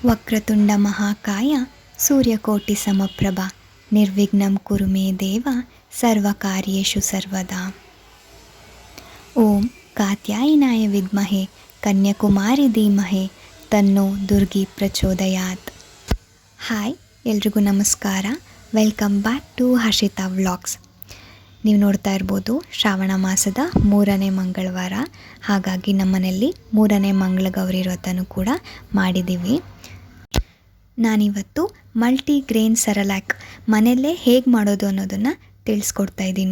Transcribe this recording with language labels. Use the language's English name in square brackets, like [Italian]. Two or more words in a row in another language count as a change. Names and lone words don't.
[Sanskrit] ವಕ್ರತುಂಡ ಮಹಾಕಾಯ ಸೂರ್ಯಕೋಟಿ ಸಮಪ್ರಭ ನಿರ್ವಿಘ್ನಂ ಕುರು ಮೇ ದೇವ ಸರ್ವಕಾರ್ಯೇಷು ಸರ್ವದಾ. ಓಂ ಕಾತ್ಯಾಯನಾಯ ವಿದ್ಮಹೆ ಕನ್ಯಾಕುಮಾರಿ ಧೀಮಹಿ ತನ್ನೋ ದುರ್ಗಿ ಪ್ರಚೋದಯಾತ್. [Kannada] ಹಾಯ್, ಎಲ್ರಿಗೂ ನಮಸ್ಕಾರ. [English] welcome back to [Kannada] ಹರ್ಷಿತಾ ವ್ಲಾಗ್ಸ್. ನೀವು ನೋಡ್ತಾ ಇರ್ಬೋದು, ಶ್ರಾವಣ ಮಾಸದ 3ನೇ ಮಂಗಳವಾರ. ಹಾಗಾಗಿ ನಮ್ಮನೆಯಲ್ಲಿ 3ನೇ ಮಂಗಳಗೌರಿ ವ್ರತನೂ ಕೂಡ ಮಾಡಿದ್ದೀವಿ. ನಾನಿವತ್ತು ಮಲ್ಟಿಗ್ರೇನ್ ಸೆರೆಲ್ಯಾಕ್ ಮನೆಯಲ್ಲೇ ಹೇಗೆ ಮಾಡೋದು ಅನ್ನೋದನ್ನು ತಿಳಿಸ್ಕೊಡ್ತಾ ಇದ್ದೀನಿ.